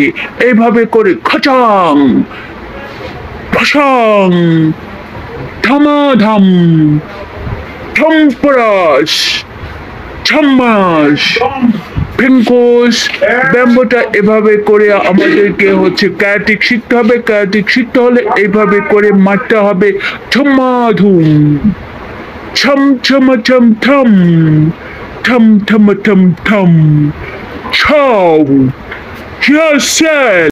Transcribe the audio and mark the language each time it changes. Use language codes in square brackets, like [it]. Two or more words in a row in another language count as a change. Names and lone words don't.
[bn] এইভাবে করে খচাং ফসাং ধামাধাম ঠম্পরাস ছাম্মাস ফেঙ্কোস। ব্যাম্বোটা এভাবে করে আমাদেরকে হচ্ছে ক্যারাটিক শিখতে হবে। ক্যারাটিক শিখতে হলে এইভাবে করে মারতে হবে। ছম্মাধুম ছম ছম ছম থম থম থম থম থম ছৌ। [en] Yes, sir.